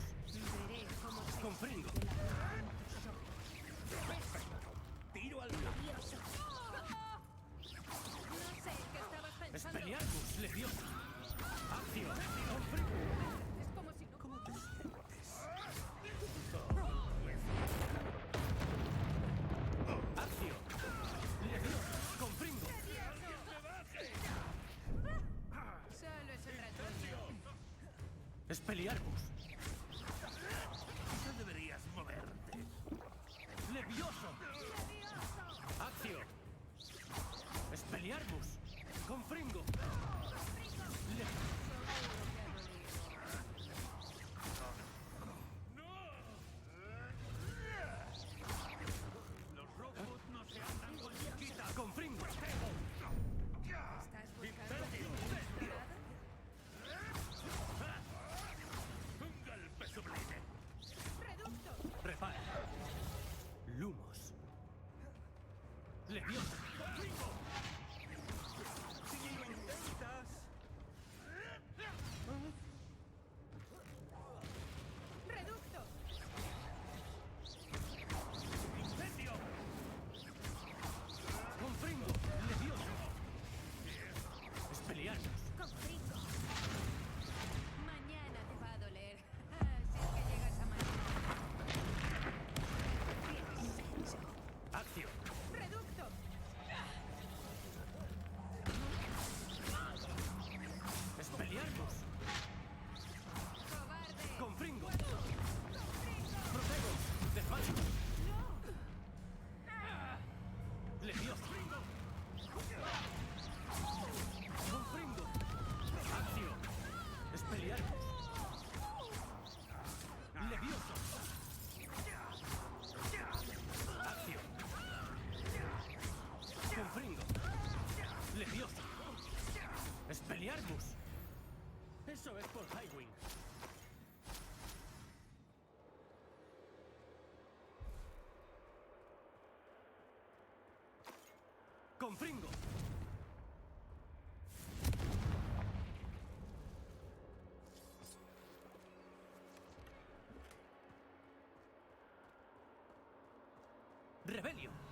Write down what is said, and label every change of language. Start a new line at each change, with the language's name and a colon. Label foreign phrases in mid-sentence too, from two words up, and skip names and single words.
Spanish: Veré cómo se Confringo. Tiro al Levioso. No sé en qué estabas pensando. Expelliarmus. Levioso. Accio. Confringo. Es como si no... ¿Cómo te sientes? Accio. Levioso. Confringo. Solo es un retoño. Expelliarmus. No deberías moverte. Levioso. Accio. Expelliarmus. Confringo. Los robots no se andan con chiquitas. Confringo. ¿Estás buscando inexplorado? Un golpe sublime. ¡Reducto! Repara. Lumos. Levioso. ¡Confringo! ¡Si lo intentas! ¡Reducto! ¡Incendio! Confringo. Levioso. Expelliarmus. Confringo. Mañana te va a doler. Si es que llegas a mañana. Tienes hecho. Accio. ¡Reducto! Expelliarmus. ¡Cobarde! Confringo. Protego. Desmayo. Levioso. Confringo. Accio. Expelliarmus. Levioso. Accio. Confringo. Levioso. Expelliarmus. Eso es por Highwing. Confringo. Rebelio.